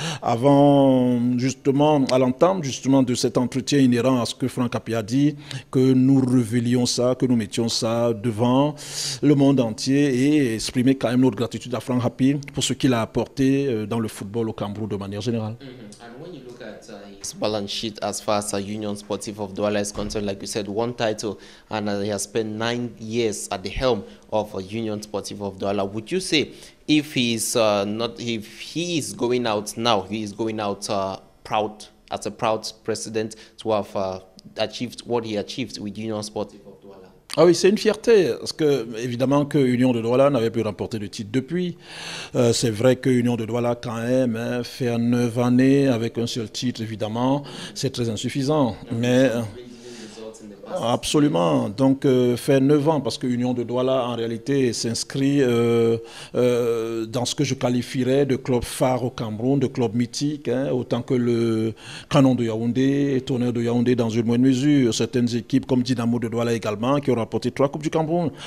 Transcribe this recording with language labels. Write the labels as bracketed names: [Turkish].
[French] Avant, justement, à l'entame, justement, de cet entretien inhérent à ce que Franck Hapi a dit, que nous révélions ça, que nous mettions ça devant le monde entier et exprimer quand même notre gratitude à Franck Hapi pour ce qu'il a apporté dans le football au Cameroun de manière générale. [English] And when you look at his balance sheet as far as Union Sportive of Douala is concerned, like you said, one title, and he has spent 9 years at the helm of Union Sportive of Douala. Would you say if he's if he is going out now, he is going out proud, as a proud president, to have achieved what he achieved with Union Sportive of Douala? [French] Ah oui, c'est une fierté, parce que évidemment que Union de Douala n'avait pu remporter de titre depuis. C'est vrai que Union de Douala quand même fait 9 années avec un seul titre, évidemment, c'est très insuffisant. Mais absolument, donc fait 9 ans, parce que Union de Douala en réalité s'inscrit dans ce que je qualifierais de club phare au Cameroun, de club mythique, autant que le Canon de Yaoundé, Tonnerre de Yaoundé dans une moindre mesure, certaines équipes comme Dynamo de Douala également qui ont remporté 3 Coupes du Cameroun.